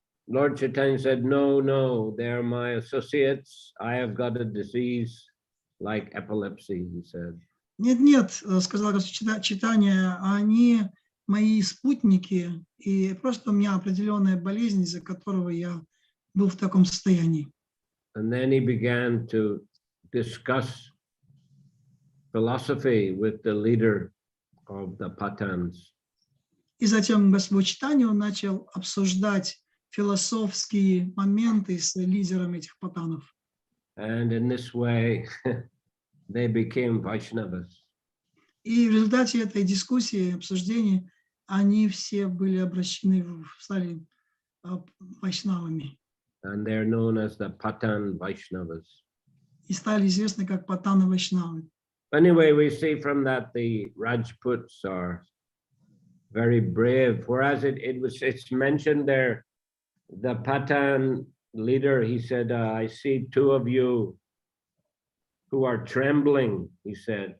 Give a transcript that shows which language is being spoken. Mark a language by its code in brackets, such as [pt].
[en] Lord Chaitanya said, no, they're my associates. I have got a disease like epilepsy, he said. [ru] Нет, сказал Господь Чайтанья, они мои спутники, и просто у меня определенная болезнь, из-за которого я был в таком состоянии. [en] And then he began to discuss philosophy with the leader of the Pathans. [ru] И затем Господь Чайтанья, он начал обсуждать философские моменты с лидером этих патанов. [en] And in this way, they became Vaishnavas. [ru] И в результате этой дискуссии, обсуждений, они все были обращены, стали вайшнавами. [en] And they're known as the Patan Vaishnavas. [ru] И стали известны как патаны вайшнавы. [en] Anyway, we see from that the Rajputs are very brave, whereas it's mentioned there, the Patan leader, he said, I see 2 of you who are trembling, he said.